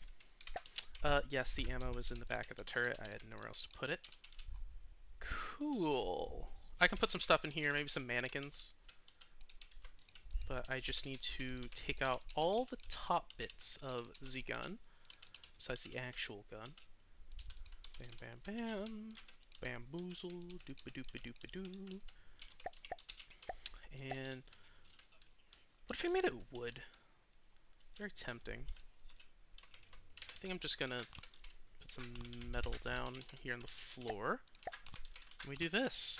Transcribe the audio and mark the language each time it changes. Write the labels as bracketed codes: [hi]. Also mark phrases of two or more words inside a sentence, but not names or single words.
[en] Yes, the ammo was in the back of the turret. I had nowhere else to put it. Cool. I can put some stuff in here, maybe some mannequins. But I just need to take out all the top bits of the gun, besides the actual gun. Bam, bam, bam. Bamboozle, doopa-doopa-doopa-doo. And what if we made it wood? Very tempting. I think I'm just gonna put some metal down here on the floor. And we do this.